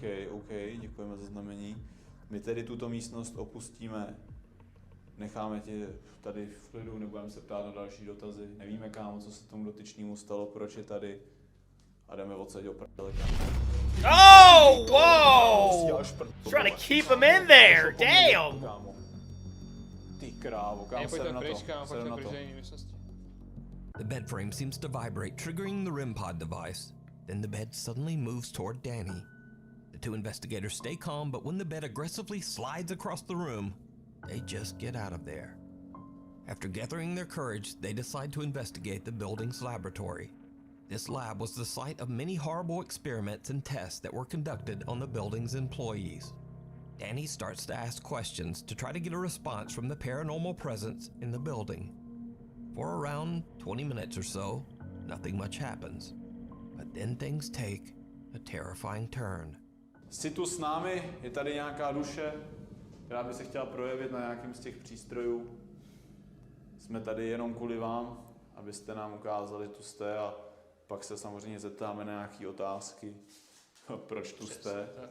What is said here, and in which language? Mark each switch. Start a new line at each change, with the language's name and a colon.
Czech: OK, děkujeme za znamení. My tedy tuto místnost opustíme. Necháme tě tady v klidu, nebudeme se ptát na další dotazy. Nevíme, kámo, co se tomu dotyčnému stalo, proč je tady. A jdeme odsaď do prdele, kámo.
English: Oh, whoa! Trying to keep him in there, damn!
Czech: Ty krávo, kámo, seru na to, seru na to.
English: The bed frame seems to vibrate, triggering the REM pod device. Then the bed suddenly moves toward Danny. The two investigators stay calm, but when the bed aggressively slides across the room, they just get out of there. After gathering their courage, they decide to investigate the building's laboratory. This lab was the site of many horrible experiments and tests that were conducted on the building's employees. Danny starts to ask questions to try to get a response from the paranormal presence in the building. For around 20 minutes or so, nothing much happens. But then things take a terrifying turn.
Czech: Jsi tu s námi, je tady nějaká duše, která by se chtěla projevit na nějakým z těch přístrojů. Jsme tady jenom kvůli vám, abyste nám ukázali, tu jste, a pak se samozřejmě zeptáme na nějaké otázky, proč tu jste.